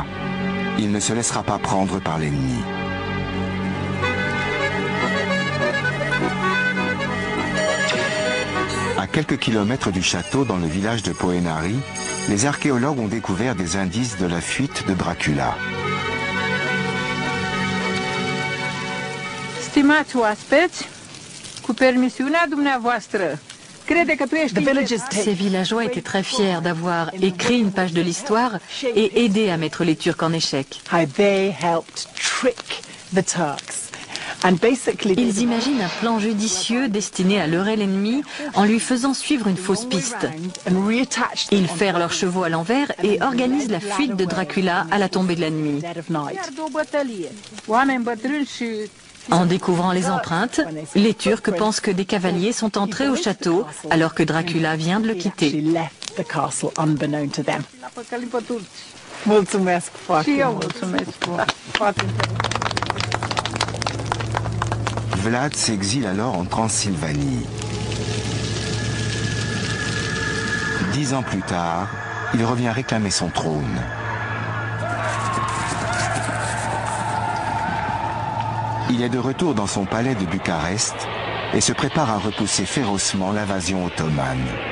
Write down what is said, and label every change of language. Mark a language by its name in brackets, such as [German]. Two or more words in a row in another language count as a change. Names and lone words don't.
[French] Il ne se laissera pas prendre par l'ennemi. À quelques kilomètres du château, dans le village de Poenari, les archéologues ont découvert des indices de la fuite de Dracula. [Romanian] Stimați oaspeți, cu permisiunea dumneavoastră, crede că tu ești [French] Ces villageois étaient très fiers d'avoir écrit une page de l'histoire et aidé à mettre les Turcs en échec. [English] They helped trick the Turks. And basically, [French] Ils imaginent un plan judicieux destiné à leurrer l'ennemi en lui faisant suivre une fausse piste. Ils ferrent leurs chevaux à l'envers et organisent la fuite de Dracula à la tombée de la nuit. En découvrant les empreintes, les Turcs pensent que des cavaliers sont entrés au château alors que Dracula vient de le quitter. [Romanian] Mulțumesc foarte mult. [French] Vlad s'exile alors en Transylvanie. 10 ans plus tard, il revient réclamer son trône. Il est de retour dans son palais de Bucarest et se prépare à repousser férocement l'invasion ottomane.